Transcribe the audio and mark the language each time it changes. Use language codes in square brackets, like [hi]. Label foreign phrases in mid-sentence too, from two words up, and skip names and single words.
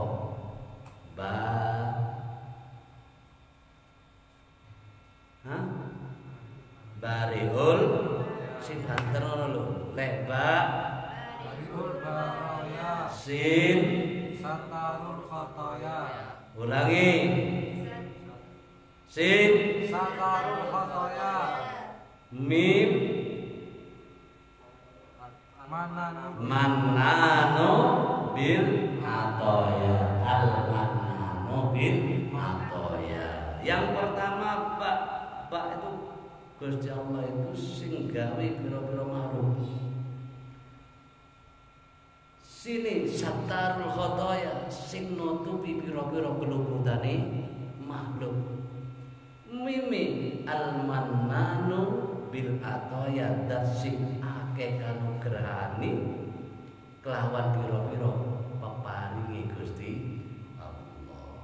[ar] Ba, [jv] bariul sin banter ngono lho. Lebar [ar] بارئ البرايا. Sin ستار الخطايا. [jv] ulangi. Sin [ar] ستار الخطايا. ميم منان بالعطايا. المنان بالعطايا. [id] Yang pertama Pak itu [jv] Gusti Allah itu sing gawe pira-pira makhluk. Sini [ar] ستار الخطايا, [jv] sing nutupi pira-pira keluputane makhluk. Mimi [ar] المنان بالعطايا, [jv] dat sing akeh kanugrahane kelawan pira-pira peparinge Gusti Allah.